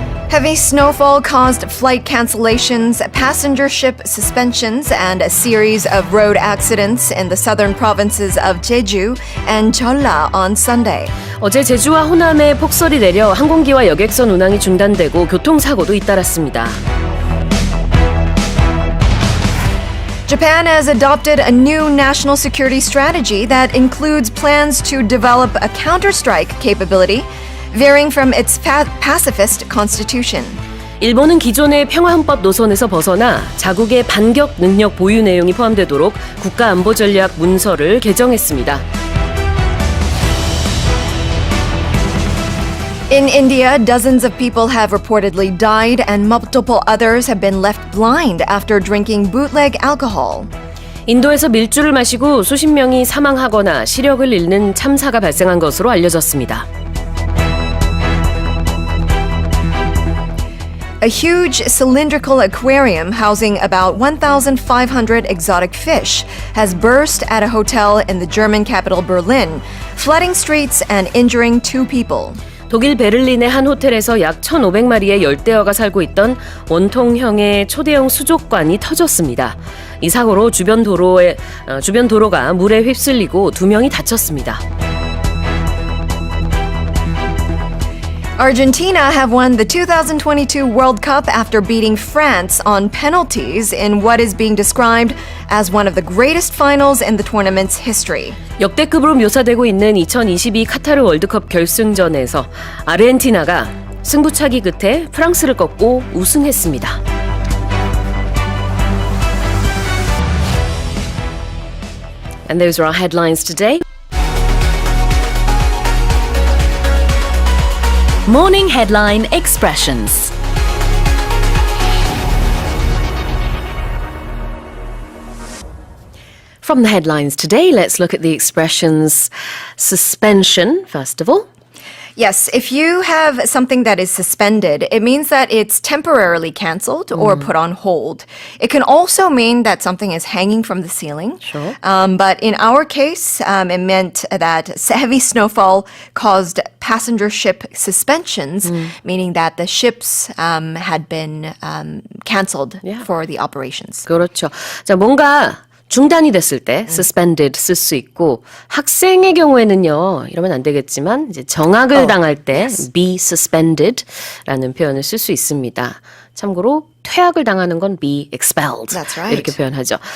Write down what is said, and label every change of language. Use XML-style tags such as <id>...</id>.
<en>Heavy snowfall caused flight cancellations, passenger ship suspensions, and a series of road accidents in the southern provinces of Jeju and Jeolla on Sunday.</en> <ko>어제 제주와 호남에 폭설이 내려 항공기와 여객선 운항이 중단되고 교통사고도 잇따랐습니다.</ko> <en>Japan has adopted a new national security strategy that includes plans to develop a counter-strike capability, veering from its pacifist constitution.</en> <ko>일본은 기존의 평화헌법 노선에서 벗어나 자국의 반격 능력 보유 내용이 포함되도록 국가안보전략 문서를 개정했습니다.</ko> <en>In India, dozens of people have reportedly died and multiple others have been left blind after drinking bootleg alcohol.</en> <ko>인도에서 밀주를 마시고 수십 명이 사망하거나 시력을 잃는 참사가 발생한 것으로 알려졌습니다.</ko> <en>A huge cylindrical aquarium housing about 1,500 exotic fish has burst at a hotel in the German capital Berlin, flooding streets and injuring 2 people.</en> <ko>독일 베를린의 한 호텔에서 약 1,500마리의 열대어가 살고 있던 원통형의 초대형 수족관이 터졌습니다. 이 사고로 주변 도로가 물에 휩쓸리고 2명이 다쳤습니다.</ko> <en>Argentina have won the 2022 World Cup after beating France on penalties in what is being described as one of the greatest finals in the tournament's history.</en> <ko>역대급으로 묘사되고 있는 2022 카타르 월드컵 결승전에서 아르헨티나가 승부차기 끝에 프랑스를 꺾고 우승했습니다.</ko> <en>And those are our headlines today. Morning Headline Expressions. From the headlines today, let's look at the expressions suspension, first of all. Yes, if you have something that is suspended, it means that it's temporarily canceled or put on hold. It can also mean that something is hanging from the ceiling. Sure. But in our case, it meant that heavy snowfall caused passenger ship suspensions, meaning that the ships had been canceled for the operations.</en> <ko>그렇죠. 자, 뭔가 중단이 됐을 때 suspended 쓸 수 있고 학생의 경우에는요. 이러면 안 되겠지만 이제 정학을 당할 때 be suspended라는 표현을 쓸 수 있습니다. 참고로 퇴학을 당하는 건 be expelled.</ko> <en>That's right.</en> <ko>이렇게 표현하죠.</ko>